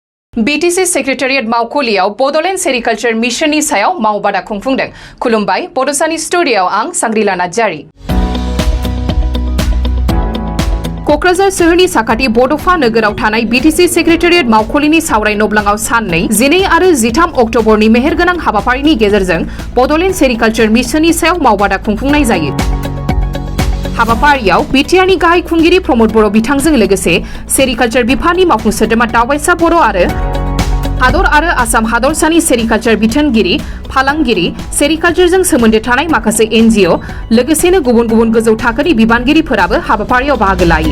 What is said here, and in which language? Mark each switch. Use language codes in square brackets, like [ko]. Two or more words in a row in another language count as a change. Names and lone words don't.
[brx] BTC Secretariat Maukoliyaw Bodoland Sericulture Mission ni sayaw maubada khungfungdeng. Khulumbai Bodosani Studio ang Sangrila Najari. क'क्राझार सोहोरनि साखाथि बड'फा नोगोराव थानाय BTC सेक्रेटारियेट मावख'लिनि सावराय नब्लाङाव साननै 12 आरो 13 अक्ट'बरनि मेहेरगोनां हाबाफारिनि गेजेरजों बड'लेण्ड सेरिकालचार मिशननि सायाव मावबादा खुंफुंनाय जायो। हाबाफारियाव बिटिआरनि गाहाय खुंगिरि प्रमद बर' बिथांजों लोगोसे सेरिकालचार बिफाननि मावफुं सोद्रोमा दावबायसा बर' आरो हादर आरो आसाम हादरसानि सेरिकालचार बिथोनगिरि फालांगिरि सेरिकालचारजों सोमोन्दो थानाय माखासे NGO लोगोसेनो गुबुन गुबुन गोजौ थाखोनि बिबानगिरिफोराबो हाबाफारियाव बाहागो लायो।